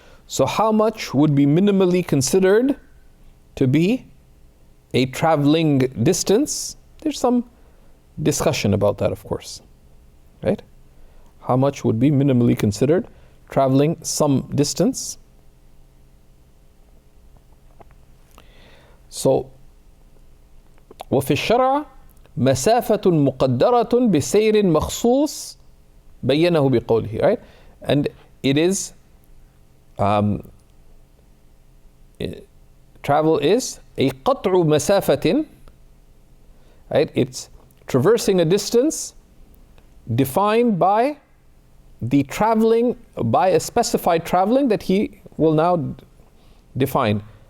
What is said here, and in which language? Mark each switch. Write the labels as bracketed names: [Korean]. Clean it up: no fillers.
[English] So how much would be minimally considered to be a traveling distance? There's some discussion about that, of course, right? How much would be minimally considered traveling some distance? [Arabic] So, وفي الشرع مسافة مقدرة بسير مخصوص بينه بقوله, [English] right? And it is travel is a [Arabic] قطع مسافة, [English] right? It's traversing a distance defined by the traveling, by a specified traveling that he will now define.